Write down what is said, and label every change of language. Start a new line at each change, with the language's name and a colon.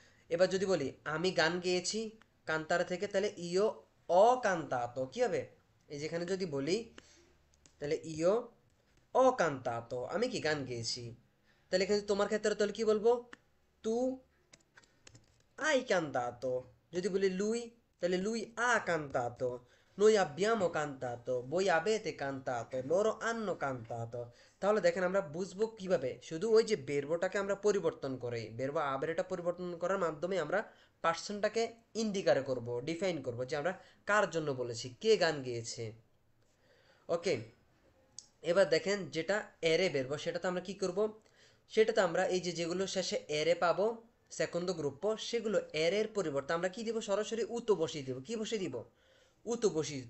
Bangla: এবার যদি বলি আমি গান গেয়েছি কান্তারা থেকে, তাহলে
Italian: ইও অকান্তাতো
Bangla: কি হবে, এই যেখানে যদি বলি তাহলে ইও অকান্তাতো, আমি কি গান গেয়েছি। তাহলে এখানে তোমার ক্ষেত্রে তাহলে কি বলবো,
Italian: তু hai cantato।
Bangla: যদি বলি
Italian: lui,
Bangla: তাহলে
Italian: lui ha cantato, noi abbiamo cantato, voi avete cantato, loro hanno cantato।
Bangla: তাহলে দেখেন আমরা বুঝবো কিভাবে, শুধু ওই যে বেরবোটাকে আমরা পরিবর্তন করে, বেরবো আবেরেটা পরিবর্তন করার মাধ্যমে আমরা পার্সনটাকে ইন্ডিকার করব, ডিফাইন করব যে আমরা কার জন্য বলেছি, কে গান গেয়েছে। ওকে, এবার দেখেন যেটা এরে বেরবো সেটা তো আমরা কি করব, সেটাতে আমরা এই যে যেগুলো শেষে এরে পাবো সেকন্ড গ্রুপ, সেগুলো এর পরিবর্তে আমরা কি দিব, সরাসরি উতো বসিয়ে দিব। কি বসিয়ে দিব? উতো বসিয়ে দিব।